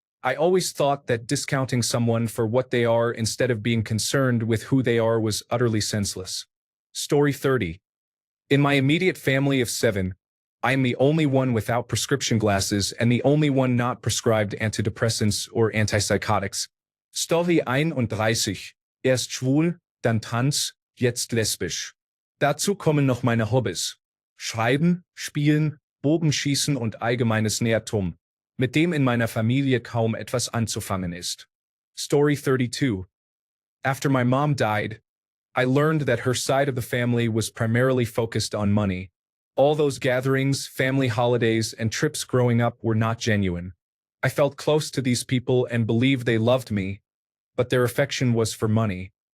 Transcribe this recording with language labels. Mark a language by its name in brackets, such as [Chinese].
[English] I always thought that discounting someone for what they are instead of being concerned with who they are was utterly senseless. Story 30. In my immediate family of 7, I am the only one without prescription glasses and the only one not prescribed antidepressants or antipsychotics. Story 31. [German] Erst schwul, dann trans, jetzt lesbisch. Dazu kommen noch meine Hobbys. Schreiben, Spielen, Bogenschießen und allgemeines Nerdtum, mit dem in meiner Familie kaum etwas anzufangen ist. Story 32. [English] After my mom died, I learned that her side of the family was primarily focused on money. All those gatherings, family holidays, and trips growing up were not genuine. I felt close to these people and believed they loved me, but their affection was for money.